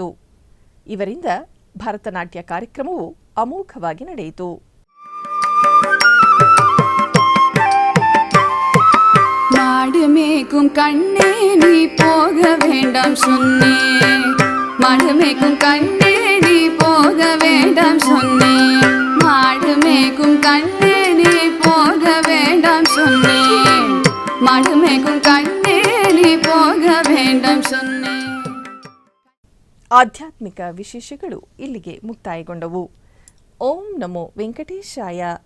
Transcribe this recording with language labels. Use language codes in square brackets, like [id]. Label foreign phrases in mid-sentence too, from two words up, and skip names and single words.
[kn] ಇವರಿಂದ ಭರತನಾಟ್ಯ ಕಾರ್ಯಕ್ರಮವು ಅಮೋಘವಾಗಿ ನಡೆಯಿತು. [ta] மாடு மேய்க்கும் கண்ணே நீ போக வேண்டாம் சொன்னேன், மாடு மேய்க்கும் கண்ணே நீ போக வேண்டாம் சொன்னேன், மாடு மேய்க்கும் கண்ணே நீ போக வேண்டாம் சொன்னேன், மாடு மேய்க்கும் கண்ணே நீ போக வேண்டாம் சொன்னேன். [kn] ಆಧ್ಯಾತ್ಮಿಕ ವಿಶೇಷಗಳು ಇಲ್ಲಿಗೆ ಮುಕ್ತಾಯಗೊಂಡವು. [sa] ಓಂ ನಮೋ ವೆಂಕಟೇಶಾಯ.